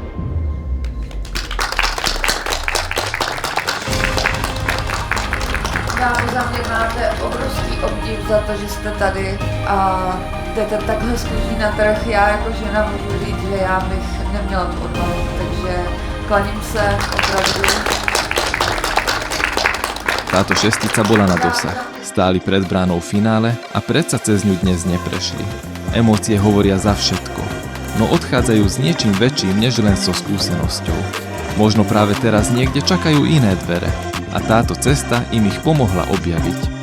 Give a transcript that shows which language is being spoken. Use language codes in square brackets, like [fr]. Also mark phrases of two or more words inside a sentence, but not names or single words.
[cs] Dámy, za mě máte obrovský obdiv za to, že jste tady a jdete takhle z kůží na trh. Já jako žena můžu říct, že já bych neměla tu odvahu, takže klaním se opravdu. [sk] Táto šestica bola na dosah. Stáli pred bránou finále a predsa cez ňu dnes neprešli. Emócie hovoria za všetko, no odchádzajú s niečím väčším než len so skúsenosťou. Možno práve teraz niekde čakajú iné dvere a táto cesta im ich pomohla objaviť.